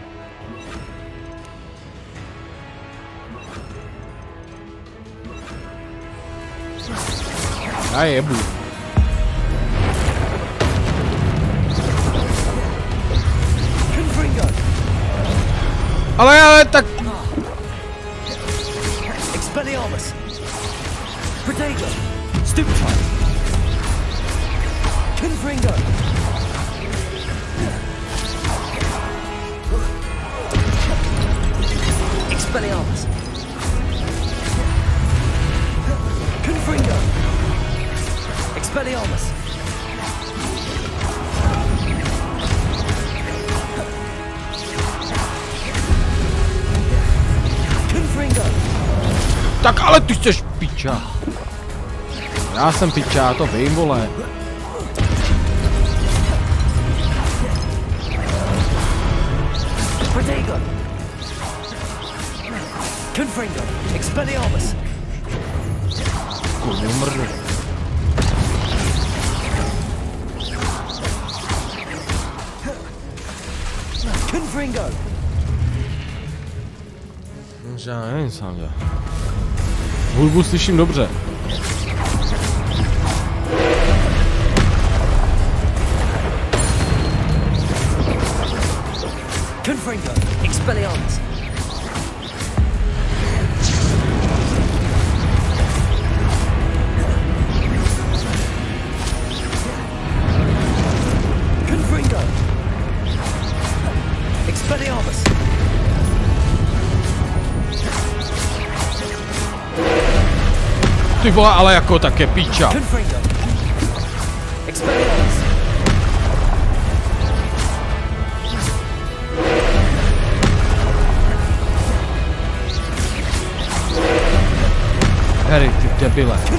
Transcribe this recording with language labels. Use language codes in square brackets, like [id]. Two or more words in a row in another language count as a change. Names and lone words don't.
[cs] Já jebu. Ale tak... Expelliarmus. Protego. Stupefy. Confringo. Expelliarmus. Confringo. Expelliarmus. Tak ale ty jsi piča. Já jsem piča, to vím, vole. Protego. Confringo. Expelliarmus. Kurně mrdu. Confringo. Já nevím sám, já. Hudbu slyším dobře. Confringo. Expelliarmus. Confringo. Expelliarmus. Ty vole, ale jako také píča. Harry, ty debile.